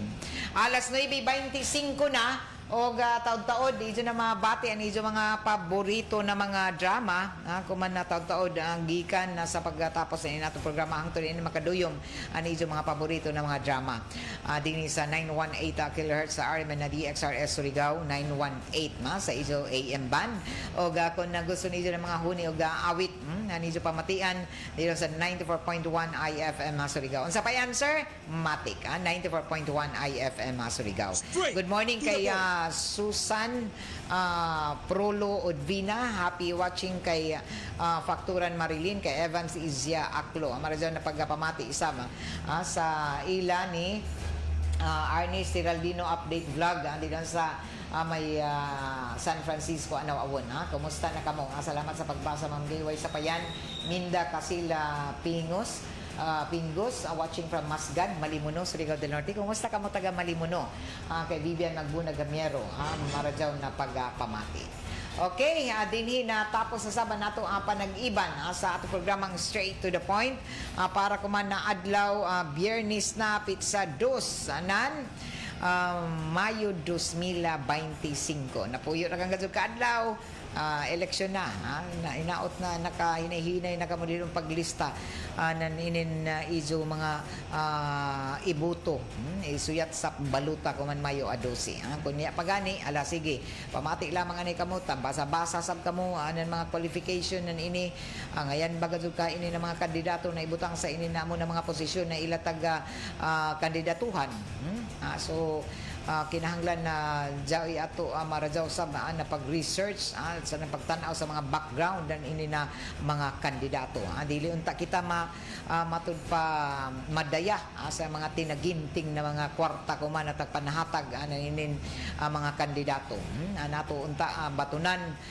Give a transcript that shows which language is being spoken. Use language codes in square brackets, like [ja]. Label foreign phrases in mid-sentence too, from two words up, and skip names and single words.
[sgd] Alas 9:25 na o taod-taod ijo na mabati ang ijo mga paborito na mga drama kuman na taod-taod ang gikan na sa pagtatapos sa inato programa hangtod ini makaduyom ang ijo mga paborito na mga drama dinhi sa 918 kHz sa RMN na DXRS Surigao 918 sa ijo AM band o [tl] kung gusto niyo ng [sgd] mga huni o awit niyo pamatian dito sa 94.1 IFM Surigao. Unsa pa yan, sir? Matik 94.1 IFM Surigao. [en] Good morning [sgd] kay Susan Prolo Odvina, [en] happy watching [sgd] kay Fakturan Marilyn, kay Evans Izia Aklo. Amaradyo na pagpamati isama sa ila ni Arnie Stiraldino update vlog dito sa may San Francisco awon kumusta na kamo? Salamat sa pagbasa Ma'am Gayway sa Payan Minda Casila Pingos [en] watching from [sgd] Masgad, Malimuno, Surigao del Norte. Kumusta ka mo taga Malimuno? Kay Vivian Magbuna Gamiero, maradyaw na pagpamati. Okay, dinhi na tapos sa saban nato ang panag-iban sa ato programang Straight to the Point para kuman na adlaw Biyernes na pitsa 2 Mayo 2025. Napuyo na kang gadzud kaadlaw. Eleksyon na inaot na nakahinahinay na kamo dito paglista naninin ijo mga ibuto isuyat sa baluta kuman Mayo 12 kunya pagani ala sige pamati lamang ani kamo basa-basa sab kamo anan mga qualification nan ini ngayan bagad ka ini na mga kandidato na ibutang sa ini namo na mga posisyon na ilatag kandidatuhan so kinahanglan na jawi ato maradyaw sa na pag-research sa pagtanaw sa mga background dan ini na mga kandidato dili unta kita matud pa madaya sa mga tinaginting na mga kwarta kuman at panahatag inin mga kandidato nato unta batunan